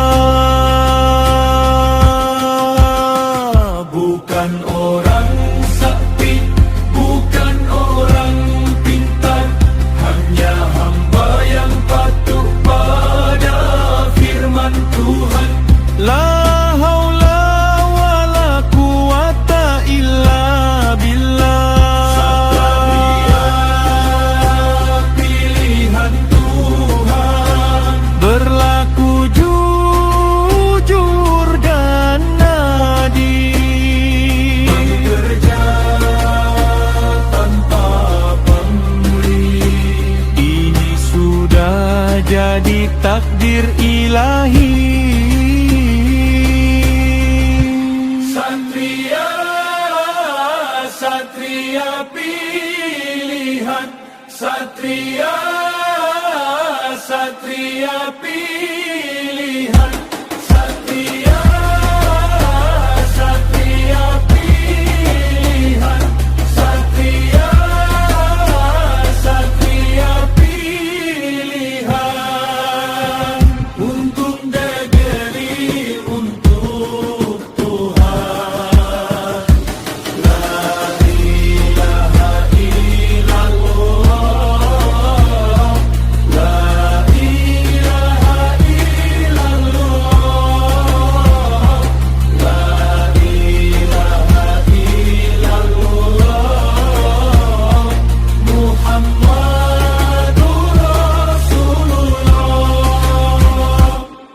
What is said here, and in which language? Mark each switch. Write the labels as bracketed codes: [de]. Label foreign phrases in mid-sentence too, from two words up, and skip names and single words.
[id] bukan orang sakti, bukan orang pintar, hanya hamba yang patuh pada firman Tuhan. [ar] لا حول ولا قوة إلا بالله. [id] Satria pilihan Tuhan, Berlaku jujur dan adil, bekerja tanpa pamrih. ini sudah jadi takdir ilahi. Satria, satria pilihan, satria, satria pilihan, satria, satria pilihan, satria, satria pilihan, untuk negeri, untuk Tuhan. [ar] لا إله إلا الله، لا إله إلا الله، لا إله إلا الله، محمد رسول الله.